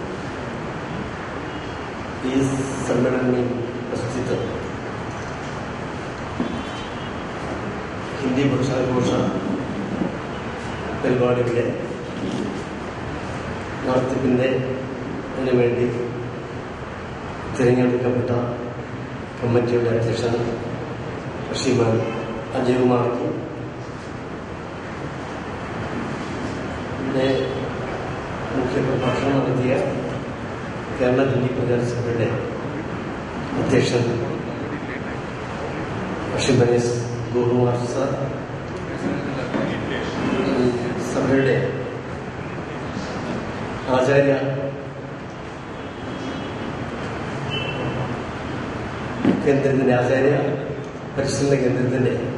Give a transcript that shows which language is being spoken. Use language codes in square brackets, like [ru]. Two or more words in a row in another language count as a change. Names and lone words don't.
[hi] इस सम्मेलन में उपस्थित हिंदी भाषाघोष പരിപാടികളെ [ml] നടത്തിപ്പിന് വേണ്ടി തിരഞ്ഞെടുക്കപ്പെട്ട കമ്മിറ്റിയുടെ അധ്യക്ഷൻ ശ്രീമാൻ അജയ് കുമാർ ജി, [hi] मुख्य प्रभाषण [ml] നടത്തിയ കേരള ഹിന്ദി പ്രചാര സഭയുടെ അധ്യക്ഷൻ ശ്രീ ഗോപകുമാർ സർ, സഭയുടെ ആചാര്യ കേന്ദ്രത്തിന്റെ ആചാര്യ പരിശീലന കേന്ദ്രത്തിന്റെ